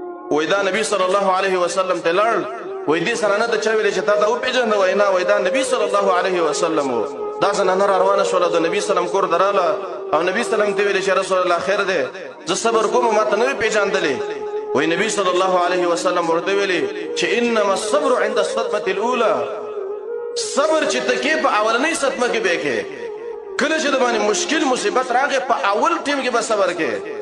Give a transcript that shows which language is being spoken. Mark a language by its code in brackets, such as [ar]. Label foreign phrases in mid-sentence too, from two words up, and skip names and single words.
[ps] وایي دا نبي [ar] صلی الله علیه وسلم [ps] ته لاړ، وایي دې سره نه ده چا ویلې چې تا ته وپېژنده؟ وایي نه، وایي دا نبي [ar] صلی الله علیه وسلم [ps] و. دا زنانه را روانه شوله، د نبي سلم کور ته راله او نبي سلم ته ویلې چې رسول الله خیر دی، زه صبر کوم، ما ته نه وې پېژندلې. وایي نبي [ar] صلی الله علیه وسلم [ps] ورته ویلې چې [ar] انما الصبر عند الصدمة الاولى، [ps] صبر چې ته کې په اولنۍ صدمه کې به کې، کله چې د باندې مشکل مصیبت راغی، په اول ټیم کې به صبر کې.